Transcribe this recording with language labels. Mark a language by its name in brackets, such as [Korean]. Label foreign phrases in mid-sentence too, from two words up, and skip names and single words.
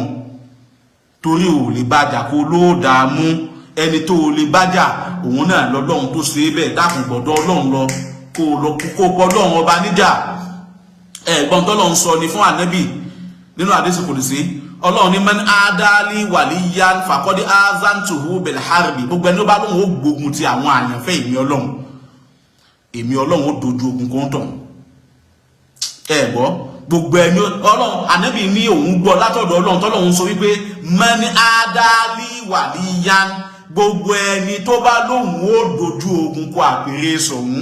[Yoruba] Torí ò lè bájà kó ló dààmú, ẹni tó lè bájà òun náà lọ́lọ́run tó ṣe é bẹ́ẹ̀. Dákun gbọ́dọ̀ Ọlọ́run lọ kó Ọlọ́run ọba níjà. Ẹ̀gbọ́n t'Ọlọ́run sọ ni fún Ànábì nínú àdísì kùdùsí. Ọlọ́run ní [Arabic] من عادى لي وليا فقد آذنته بالحرب. [Yoruba] Gbogbo ẹni ó bá lóhun ó gbógun ti àwọn àyànfẹ́ èmi Ọlọ́run ó dojú ogun kó ń tàn. Gbọ́ gbogbo ẹni Ọlọ́run Ànábì ní òun gbọ́ látọ̀dọ̀ Ọlọ́run t'Ọlọ́run sọ wípé [Arabic] من عادى لي وليا, [Yoruba] gbogbo ẹni tó bá lóhun ó dojú ogun kó àpèrè sọ̀hún.